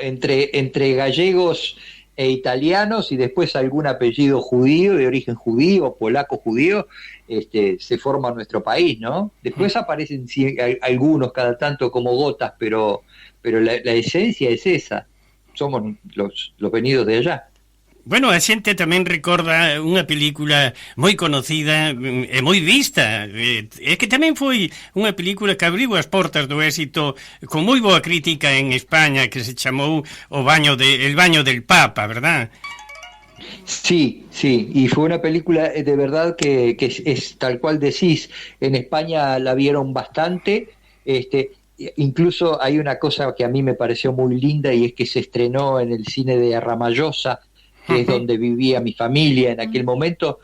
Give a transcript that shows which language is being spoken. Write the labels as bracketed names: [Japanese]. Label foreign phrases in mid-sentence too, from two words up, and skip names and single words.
[Spanish] Entre gallegos e italianos y después algún apellido judío, de origen judío, polaco judío, se forma nuestro país, ¿no? Después aparecen sí, algunos cada tanto como gotas, pero la esencia es esa. Somos los venidos de allá. Bueno, [Galician] a xente tamén recorda unha película moi conocida e moi vista. É que tamén foi unha película que abriu as portas do éxito con moi boa crítica en España, que se chamou El baño del Papa, ¿verdad? [Spanish] Sí, y fue una película de verdad que es tal cual decís. En España la vieron bastante. Incluso hay una cosa que a mí me pareció muy linda y es que se estrenó en el cine de Ramallosa, que es donde vivía mi familia en aquel momento.